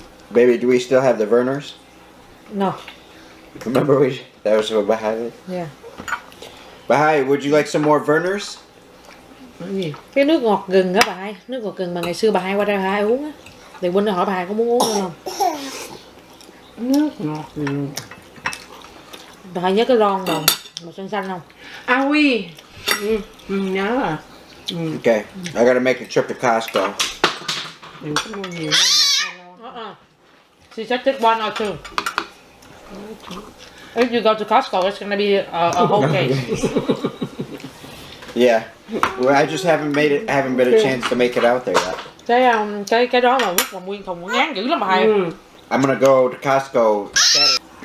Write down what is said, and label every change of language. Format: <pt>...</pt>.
<en>Baby, do we still have the Vernors? No. Remember that was what Bahai. Yeah. Bahai, would you like some more Vernors?</en> <vi>Cái gì? Cái nước ngọt gừng á bà hai, nước ngọt gừng mà ngày xưa bà hai qua đây bà hai uống á. Thì Quynh hỏi bà hai có muốn uống nữa không? Nước ngọt gừng. Bà hai nhớ cái lon màu xanh xanh không? À oui. Nhớ rồi.</vi> <en>Okay, I gotta make a trip to Costco.</en> <vi>Đừng có mua nhiều.</vi> <en>She said take one or two. If you go to Costco, it's gonna be a whole case. Yeah, well, I just haven't been a chance to make it out there yet.</en> <vi>Cái đó mà quất mà nguyên thùng ngán dữ lắm bà hai.</vi> <en>I'm gonna go to Costco Saturday.</en>